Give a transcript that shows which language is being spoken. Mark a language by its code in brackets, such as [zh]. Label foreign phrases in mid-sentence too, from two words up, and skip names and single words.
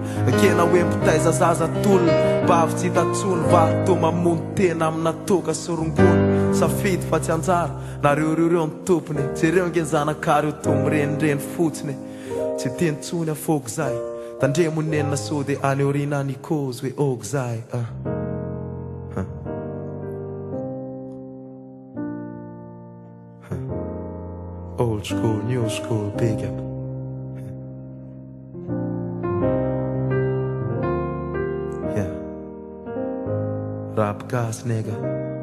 [mg] Ekena hoe mpitaiza zaza tolona. Bavy tsy hitatsony vary to mamono tena amina toka sorongona. Safidy fa tsy anjara nareo reo ny tompony. Jereo nge zanakary to mirenireny fotsiny. Tsy tenitsony afoko zay. Tandremo nenina so de any orina ny kozy hoe og zay. [en] Old school, new school, big up. Yeah. Rap gas nigga.